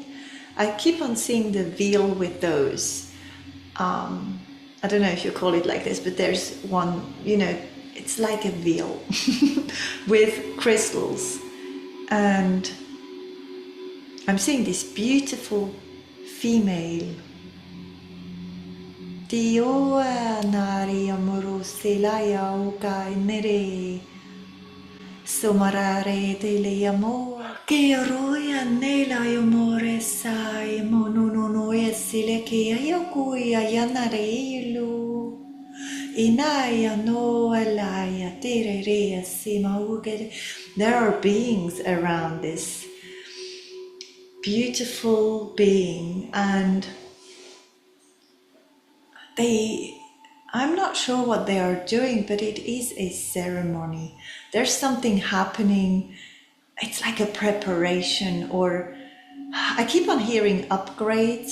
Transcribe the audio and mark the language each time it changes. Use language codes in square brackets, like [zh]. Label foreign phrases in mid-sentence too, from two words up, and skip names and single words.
[en] I keep on seeing the wheel with those I don't know if you call it like this, but there's one, it's like a wheel with crystals, and I'm seeing this beautiful female. Dioa nari amoro selaya uka nere somarare dele amor che roya nela amore sai monono esile che ayakuya yanarelu inaya no alaya terere sima uke. There are beings around this beautiful being, and I'm not sure what they are doing, but it is a ceremony. There's something happening. It's like a preparation, or I keep on hearing upgrade.